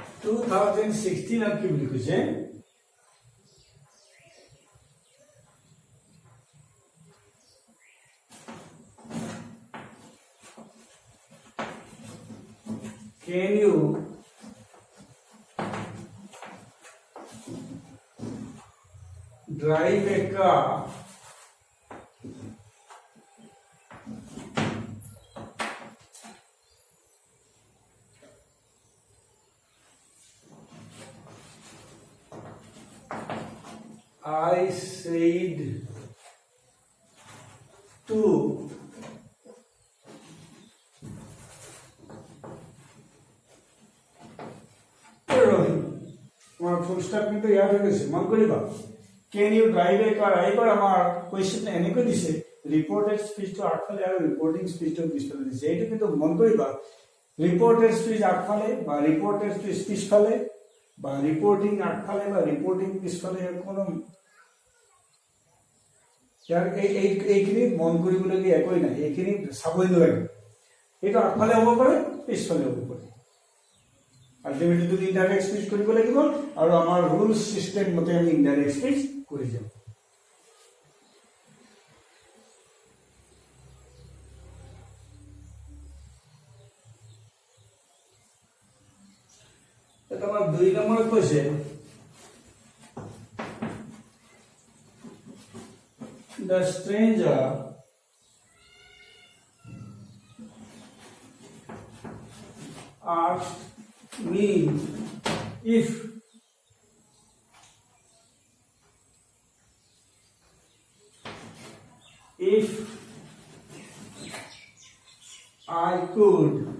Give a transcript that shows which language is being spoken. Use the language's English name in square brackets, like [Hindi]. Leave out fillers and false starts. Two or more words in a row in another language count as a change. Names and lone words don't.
[Assamese] 2016 কি বুলি কৈছে [English] can you drive a car I said to [Assamese] আমার ফুল স্টপ কিন্তু ইয়াদ হৈ গৈছে মন কৰিবা [English] can you drive a car [Assamese] এইবাৰ আমাৰ কোৱেশ্চন এনেকৈ দিছে [English] reported speech [Assamese] আগফালে আৰু [English] reporting speech [Assamese] পিছফালে দিছে এইটো কিন্তু মন কৰিবা [English] reported speech [Assamese] আগফালে বা [English] reported speech [Assamese] পিছফালে বা ৰিপৰ্টিং আগফালে বা ৰিপৰ্টিং পিছফালে কোনো ইয়াৰ এইখিনি মন কৰিবলগীয়া একোই নাই এইখিনি চাবই নালাগে এইটো আগফালে হ'ব পাৰে পিছফালে হ'ব পাৰে আলটিমেটলি তো [English] indirect speech [Assamese] কৰিব লাগিব আৰু আমাৰ [English] rule system [Assamese] মতে আমি [English] indirect speech [Assamese] কৰি যাম এটা আমাৰ 2 নম্বৰ কৈছে [English] the stranger asked me if I could